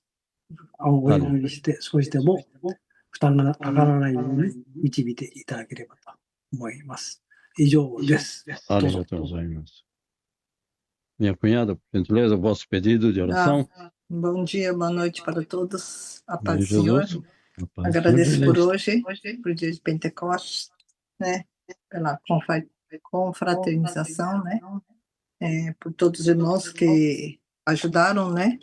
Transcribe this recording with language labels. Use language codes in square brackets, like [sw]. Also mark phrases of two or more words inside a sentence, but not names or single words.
[ja] お祈りして、少しでも負担がかからないように導いていただければと思います。以上です。ありがとうございます. [pt] Minha cunhada, por gentileza, o vosso pedido de oração. Bom dia, boa noite para todos. A paz Amém, do Senhor. Jesus. A paz do Agradeço Senhor, por Jesus. hoje, por dia de Pentecostes, né? Pela confraternização, né? Por todos os irmãos que ajudaram, né?